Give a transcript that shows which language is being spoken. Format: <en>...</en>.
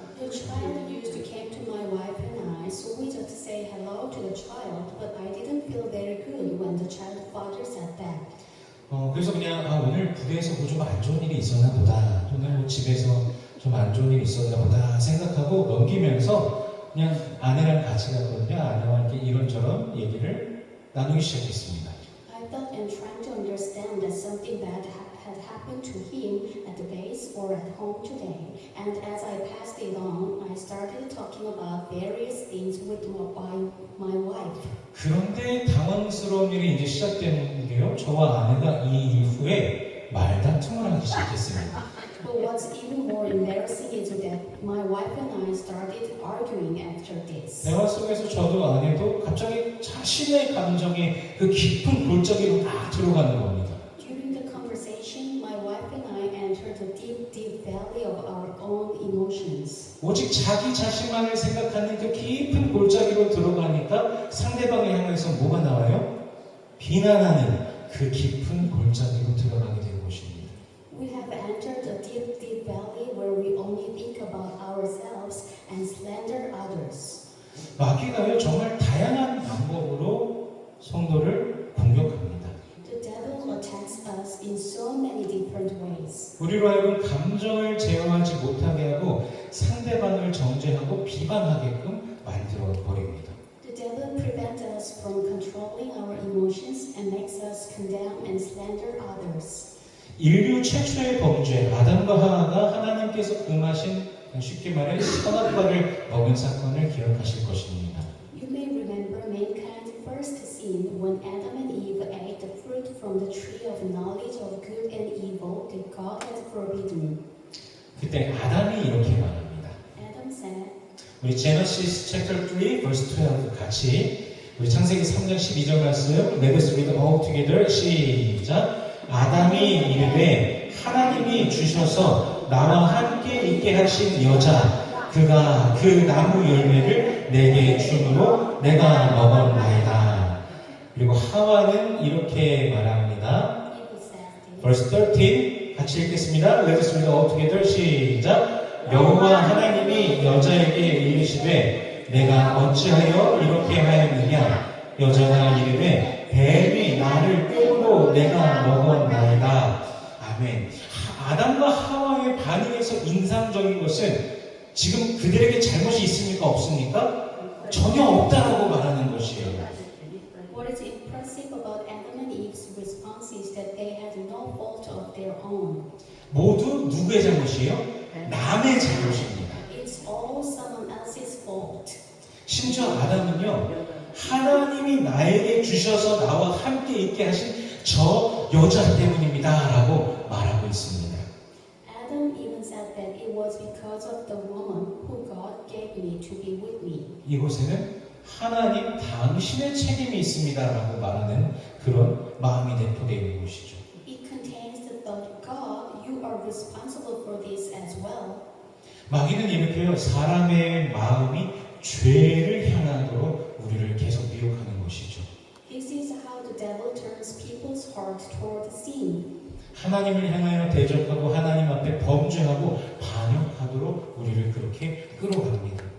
<en>The child used to came to my wife and I, so we just say hello to the child, but I didn't feel very good when the child father said that.</en> <ko>그래서 그냥 오늘 부대에서 좀 안 좋은 일이 있었나 보다 또는 집에서 좀 안 좋은 일이 있었나 보다 생각하고 넘기면서 그냥 아내랑 같이 갔거든요. 아내와 이렇게 이런저런 얘기를 나누기 시작했습니다.</ko> <en>I thought and trying to understand that something bad had happened to him at the base or at home today. And as I passed it on, I started talking about various things with my wife.</en> <ko>그런데 당황스러운 일이 이제 시작되는데요. 저와 아내가 이 이후에 말다툼을 하기 시작했습니다.</ko> <en>But what's even more embarrassing is that my wife and I started arguing after this.</en> <ko>대화 속에서 저도 아내도 갑자기 자신의 감정에 그 깊은 골짜기로 딱 들어가는 겁니다.</ko> <en>During the conversation, my wife and I entered the deep valley of our own emotions.</en> <ko>오직 자기 자신만을 생각하는 그 깊은 골짜기로 들어가니까 상대방을 향해서 뭐가 나와요? 비난하는 그 깊은 골짜기로 들어가게 되는 것입니다.</ko> <en>We have entered a deep valley where we only think about ourselves and slander others.</en> <ko>마귀가요 정말 다양한 방법으로 성도를 공격합니다.</ko> <en>The devil attacks us in so many different ways.</en> <ko>우리로 하여금 감정을 제어하지 못하게 하고 상대방을 정죄하고 비방하게끔 만들어 버립니다.</ko> <en>The devil prevents us from controlling our emotions and makes us condemn and slander others.</en> <ko>인류 최초의 범죄 아담과 하와가 하나님께서 금하신 쉽게 말해 선악과를 먹은 사건을 기억하실 것입니다.</ko> <en>You may remember mankind's first sin when Adam and Eve ate the fruit from the tree of knowledge of good and evil that God had forbidden.</en> <ko>그때 아담이 이렇게 말합니다.</ko> <en>Adam said, 우리 Genesis chapter 3 verse 12</en> <ko>같이 우리 창세기 3장 12절 말씀</ko> <en>Let us read all together.</en> <ko>시작. 아담이 이르되 하나님이 주셔서 나와 함께 있게 하신 여자 그가 그 나무 열매를 내게 주므로 내가 먹었나이다. 그리고 하와는 이렇게 말합니다.</ko> <en>Verse 13</en> <ko>같이 읽겠습니다.</ko> <en>Let us read all together.</en> <ko>시작. 여호와 하나님이 여자에게 이르시되 내가 어찌하여 이렇게 하였느냐. 여자가 이르되 뱀이 나를 꿰므로 내가 먹었나이다. 아멘. 아담과 하와의 반응에서 인상적인 것은 지금 그들에게 잘못이 있습니까? 없습니까? 전혀 없다라고 말하는 것이에요.</ko> <en>What is impressive about Adam and Eve's response is that they had no fault of their own.</en> <ko>모두 누구의 잘못이에요? 남의 잘못입니다.</ko> <en>It's all someone else's fault.</en> <ko>심지어 아담은요, 하나님이 나에게 주셔서 나와 함께 있게 하신 저 여자 때문입니다. 라고 말하고 있습니다.</ko> <en>Adam even said that it was because of the woman who God gave me to be with me.</en> <ko>이곳에는 하나님 당신의 책임이 있습니다. 라고 말하는 그런 마음이 내포되어 있는 곳이죠.</ko> <en>It contains the thought, God, you are responsible for this as well.</en> <ko>마귀는 이렇게요, 사람의 마음이 죄를 향하도록 우리를 계속 미혹하는 것이죠.</ko> <en>This is how the devil turns people's heart toward sin.</en> <ko>하나님을 향하여 대적하고 하나님 앞에 범죄하고 반역하도록 우리를 그렇게 끌어갑니다.</ko>